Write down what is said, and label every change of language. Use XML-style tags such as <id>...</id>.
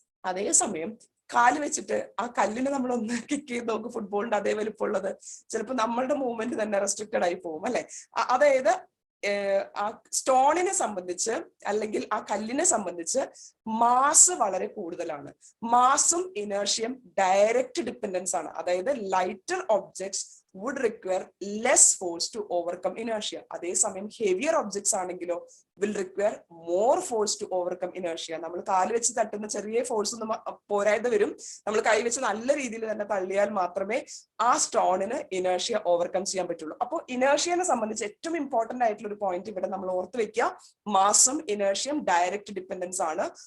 <ml>അതേസമയം കാല് വെച്ചിട്ട് ആ കല്ലിനെ നമ്മൾ ഒന്ന് കിക്ക് ചെയ്ത് നോക്ക്, ഫുട്ബോളിന്റെ അതേ വലുപ്പമുള്ളത്, ചിലപ്പോൾ നമ്മളുടെ മൂവ്മെന്റ് തന്നെ റെസ്ട്രിക്റ്റഡ് ആയി പോകും. അല്ലെ, അതായത് ആ സ്റ്റോണിനെ സംബന്ധിച്ച് അല്ലെങ്കിൽ ആ കല്ലിനെ സംബന്ധിച്ച് മാസ് വളരെ കൂടുതലാണ്. മാസും ഇനേർഷ്യയും ഡയറക്റ്റ് ഡിപ്പെൻഡൻസ് ആണ്. അതായത്</ml> <en>Lighter objects would require less force to overcome inertia.</en> <ml>അതേസമയം</ml> <en>heavier objects</en> <ml>ആണെങ്കിലോ</ml> <en>will require more force to overcome inertia.</en> <ml>നമ്മൾ കാല് വെച്ച് തട്ടുന്ന ചെറിയ ഫോഴ്സ് ഒന്നും പോരാതെ വരും. നമ്മൾ കൈ വെച്ച് നല്ല രീതിയിൽ തന്നെ തള്ളിയാൽ മാത്രമേ ആ സ്റ്റോണിന് ഇനേർഷ്യ ഓവർകം ചെയ്യാൻ പറ്റുള്ളൂ. അപ്പോൾ ഇനേർഷ്യനെ സംബന്ധിച്ച് ഏറ്റവും ഇമ്പോർട്ടന്റ് ആയിട്ടുള്ള ഒരു പോയിന്റ് ഇവിടെ നമ്മൾ ഓർത്ത് വെക്കുക, മാസും ഇനേർഷ്യയും ഡയറക്റ്റ് ഡിപ്പെൻഡൻസ് ആണ്.</ml>